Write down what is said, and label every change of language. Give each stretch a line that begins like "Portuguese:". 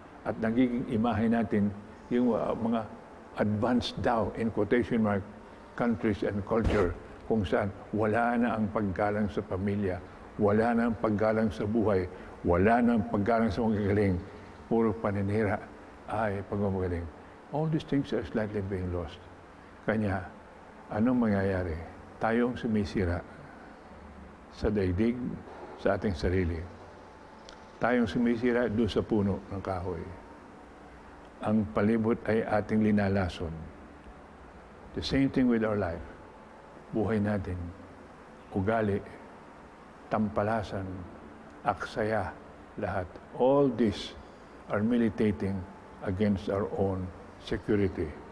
Filipino: At nagiging imahe natin yung mga advanced daw,
English: in quotation mark,
Filipino: countries and culture, kung saan wala na ang paggalang sa pamilya, wala na ang paggalang sa buhay, wala na ang paggalang sa magagaling, puro paninira ay pagmamagaling.
English: All these things are slightly being lost.
Filipino: Kanya, anong mangyayari? Tayong sumisira sa daigdig, sa ating sarili. Tayong sumisira doon sa puno ng kahoy. Ang palibot ay ating linalason.
English: The same thing with our life.
Filipino: Buhay natin, ugali, tampalasan, aksaya, lahat.
English: All these are militating against our own security.